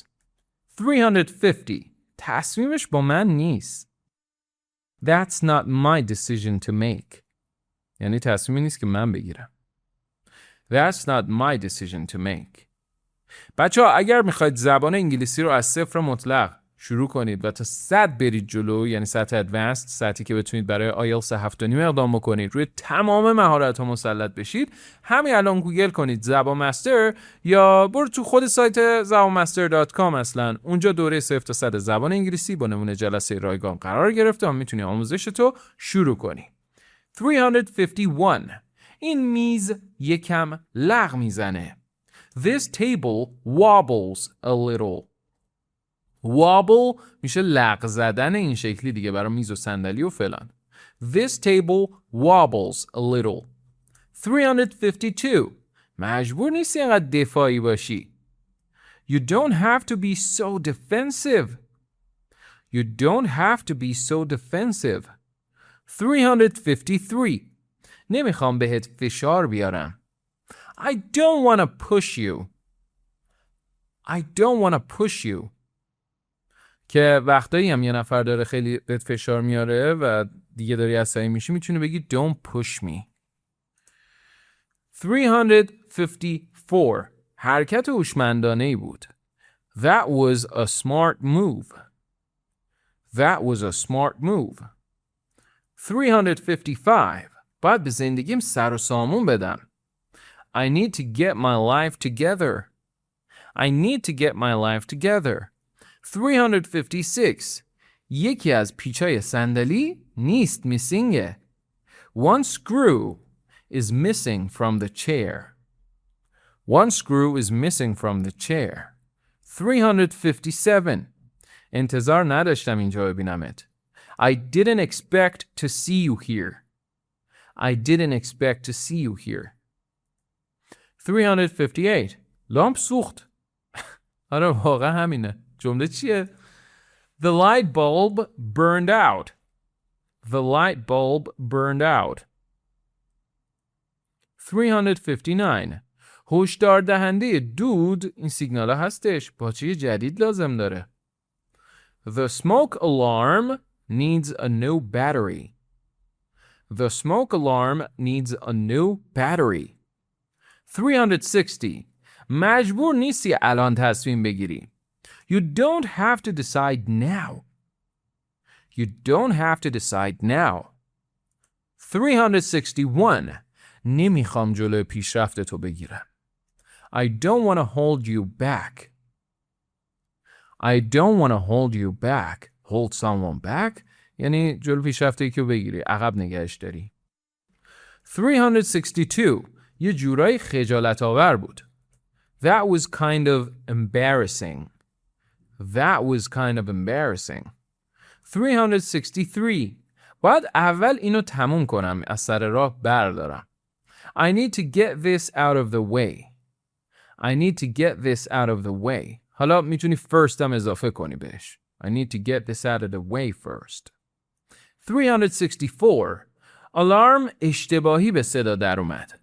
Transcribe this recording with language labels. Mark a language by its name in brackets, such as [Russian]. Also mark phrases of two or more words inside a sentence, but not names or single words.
[Persian] 350. تصمیمش با من نیست. [English] That's not my decision to make. [Persian] یعنی تصمیمی نیست که من بگیرم. [English] That's not my decision to make. [Persian] بچه‌ها اگر میخواید زبان انگلیسی رو از صفر مطلق شروع کنید و تا 100 برید جلو، یعنی سطح ادوانسد، سطحی که بتونید برای آیلتس 7.5 اقدام بکنید، روی تمام مهارت‌ها مسلط بشید، همین الان گوگل کنید زبان مستر یا برو تو خود سایت زبانمستر.com. اصلا اونجا دوره 0 تا 100 زبان انگلیسی با نمونه جلسه رایگان قرار گرفته و میتونی آموزشتو شروع کنی. 351. این میز یکم لغ میزنه. [English] This table wobbles a little. [Persian] wobble میشه لغ زدن این شکلی دیگه برای میز و صندلی و فلان. [English] This table wobbles a little. [Persian] 352. مجبور نیستی اینقدر دفاعی باشی. [English] You don't have to be so defensive. You don't have to be so defensive. [Persian] 353. نمیخوام بهت فشار بیارم. [English] I don't want to push you. I don't want to push you. [Persian] که وقتایی هم یه نفر داره خیلی بهت فشار میاره و دیگه داری عصبی میشی میتونی بگی [English] don't push me. [Persian] 354. حرکت هوشمندانه‌ای بود. [English] That was a smart move. That was a smart move. 355. [Persian] باید به زندگیم سر و سامون بدم. [English] I need to get my life together. I need to get my life together. [Persian] 356. یکی از پیچای صندلی نیست میسینگه. [English] One screw is missing from the chair. One screw is missing from the chair. [Persian] 357. انتظار نداشتم اینجا ببینمت. [English] I didn't expect to see you here. I didn't expect to see you here. [Persian] 358. لامپ سوخت. آره واقعا همینه. جمله چیه؟ [English] The light bulb burned out. The light bulb burned out. [Persian] 359. هشدار دهنده دود این سیگنال هستش. باچه جدید لازم داره. [English] The smoke alarm needs a new battery. The smoke alarm needs a new battery. [Persian] 360. مجبور نیستی الان تصمیم بگیری. [English] You don't have to decide now. You don't have to decide now. [Persian] 361. نمیخوام جلوی پیشرفت تو بگیرم. [English] I don't want to hold you back. I don't want to hold you back. Hold someone back [Persian] یعنی جلو پیشرفته که بگیری عقب نگهش داری. 362. یه جورای خجالت آور بود. [English] That was kind of embarrassing. That was kind of embarrassing. [Persian] 363. باید اول اینو تموم کنم از سر راه بردارم. [English] I need to get this out of the way. I need to get this out of the way. [Persian] حالا میتونی first هم اضافه کنی بهش. [English] I need to get this out of the way first. [Persian] 364. Alarm اشتباهی به صدا در اومد.